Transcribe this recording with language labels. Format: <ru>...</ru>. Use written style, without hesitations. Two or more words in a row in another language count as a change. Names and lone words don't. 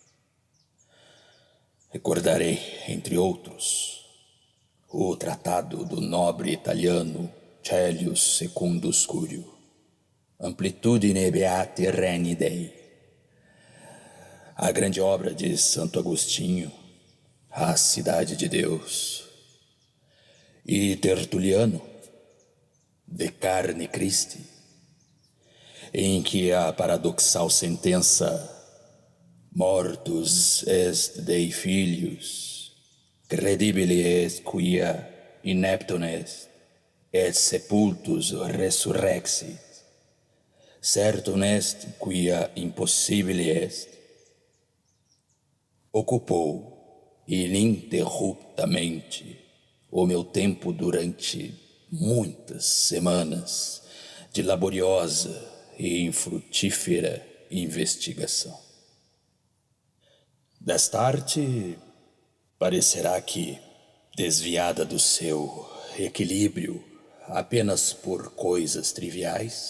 <pt>Recordarei, entre outros, o tratado do nobre italiano Celio Secundus Curio, Amplitudine Beati Reni Dei, a grande obra de Santo Agostinho, A Cidade de Deus, e Tertuliano, De Carne Christi, em que a paradoxal sentença</pt> <la>Mortus est Dei filius, credibile est quia ineptum est, et sepultus resurrexit, certum est quia impossibile est,</la> <pt>ocupou ininterruptamente o meu tempo durante muitas semanas de laboriosa e infrutífera investigação. Desta arte, parecerá que, desviada do seu equilíbrio apenas por coisas triviais,</pt>